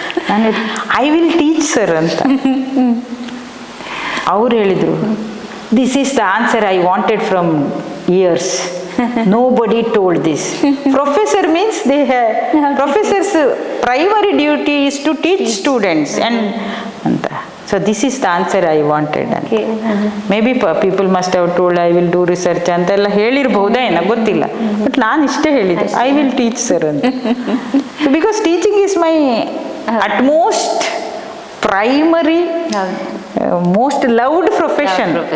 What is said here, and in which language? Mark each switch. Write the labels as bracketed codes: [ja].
[kn] ನಾನು [en] I will teach sir [kn] ಅಂತ. ಅವ್ರು ಹೇಳಿದರು, [en] This is the answer I wanted from years. Nobody told this. Professor means they have, professors primary duty is to teach students and so this is the answer I wanted. Okay. Maybe people must have told I will do research [kn] ಅಂತೆಲ್ಲ ಹೇಳಿರಬಹುದಾ ಏನೋ ಗೊತ್ತಿಲ್ಲ. [en] but [kn] ನಾನು ಇಷ್ಟೇ ಹೇಳಿದೆ, [en] I will teach sir [kn] ಅಂತ. [en] Because teaching is my utmost primary most loved profession.